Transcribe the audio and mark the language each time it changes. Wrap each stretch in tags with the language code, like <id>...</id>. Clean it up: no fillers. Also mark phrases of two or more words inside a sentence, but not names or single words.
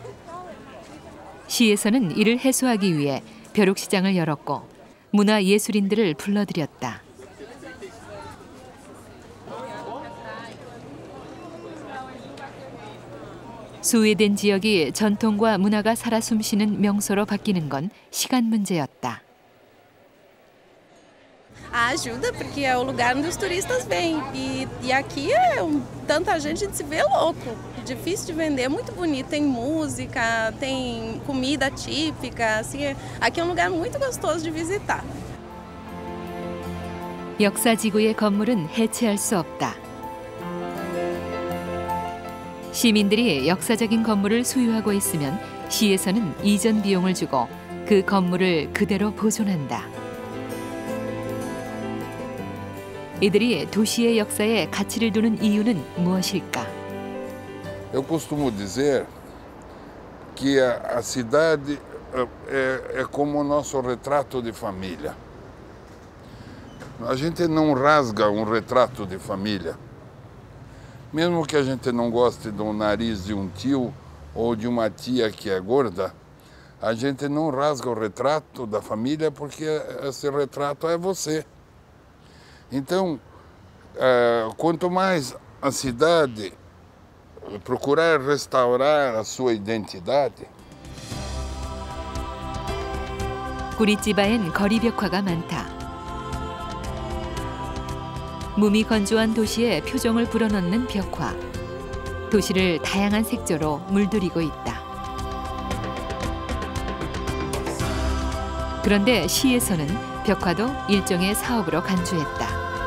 <ko>시에서는 이를 해소하기 위해 벼룩시장을 열었고 문화예술인들을 불러들였다. 소외된 지역이 전통과 문화가 살아 숨쉬는 명소로 바뀌는 건 시간 문제였다.</ko> <pt>Ajuda porque é o lugar onde os turistas vêm e aqui é tanta gente de se vê louco, difícil de vender, é muito bonito, tem música, tem comida típica, assim, aqui é um lugar muito gostoso de visitar.</pt> <ko>역사지구의 건물은 해체할 수 없다. 시민들이 역사적인 건물을 소유하고 있으면 시에서는 이전 비용을 주고 그 건물을 그대로 보존한다. 이들이 도시의 역사에 가치를 두는 이유는 무엇일까?</ko> <pt>Eu costumo dizer que a cidade é como o nosso retrato de família. A gente não rasga um retrato de família. Mesmo que a gente não goste do nariz de um tio ou de uma tia que é gorda, a gente não rasga o retrato da família porque esse retrato é você. Então, quanto mais a cidade procurar restaurar a sua identidade.</pt> <ko>구리찌바엔 거리 벽화가 많다. 몸이 건조한 도시에 표정을 불어넣는 벽화. 도시를 다양한 색조로 물들이고 있다. 그런데 시에서는 벽화도 일종의 사업으로 간주했다.</ko>